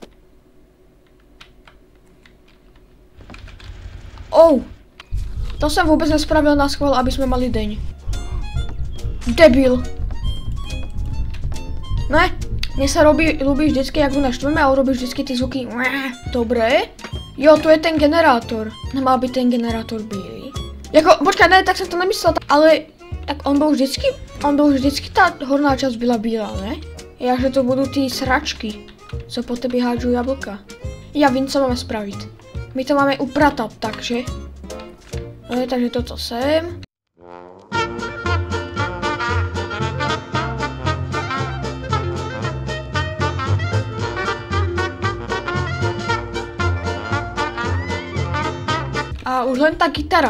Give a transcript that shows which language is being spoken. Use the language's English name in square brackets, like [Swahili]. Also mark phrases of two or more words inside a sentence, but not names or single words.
[Slovak] To som vôbec nespravil na schvál, aby sme mali deň. Debil. Ne, mne sa ľúbi vždycky, jak ho naštveme a urobí vždycky ty zvuky. Dobre. Jo, tu je ten generátor. Nemal byť ten generátor bielý. Jako, počkaj, ne, [Czech] tak jsem to nemyslel, ale tak on byl vždycky ta horná část byla bílá, ne? Jaže to budou ty sračky, co po tebe hádžu jablka. Já vím, co máme spravit. [Slovak] My to máme upratat, takže. No, takže toto sem. A už len ta gitara.